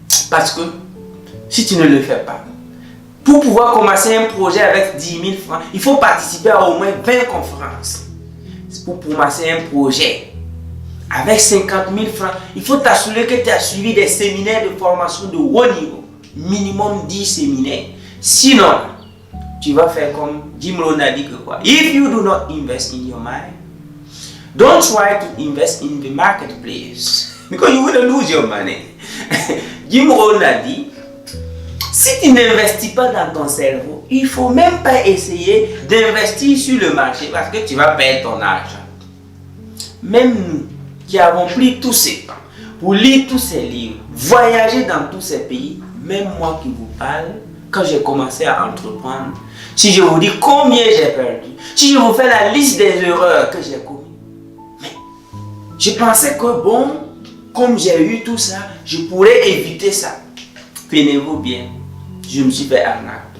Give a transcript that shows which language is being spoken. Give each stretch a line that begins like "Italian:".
French: Parce que si tu ne le fais pas, pour pouvoir commencer un projet avec 10 000 francs, il faut participer à au moins 20 conférences. Pour commencer un projet avec 50 000 francs, il faut t'assurer que tu as suivi des séminaires de formation de haut niveau. Minimum 10 séminaires. Sinon, tu vas faire comme Jim Rohn a dit que quoi?
English: If you do not invest in your mind, don't try to invest in the marketplace. Because you will lose your money.
French: Jim Rohn a dit, si tu n'investis pas dans ton cerveau, il ne faut même pas essayer d'investir sur le marché parce que tu vas perdre ton argent. Même nous qui avons pris tous ces temps pour lire tous ces livres, voyager dans tous ces pays, même moi qui vous parle, quand j'ai commencé à entreprendre, si je vous dis combien j'ai perdu, si je vous fais la liste des erreurs que j'ai commises, mais je pensais que bon, comme j'ai eu tout ça, je pourrais éviter ça. Tenez-vous bien. Je me suis fait arnaquer.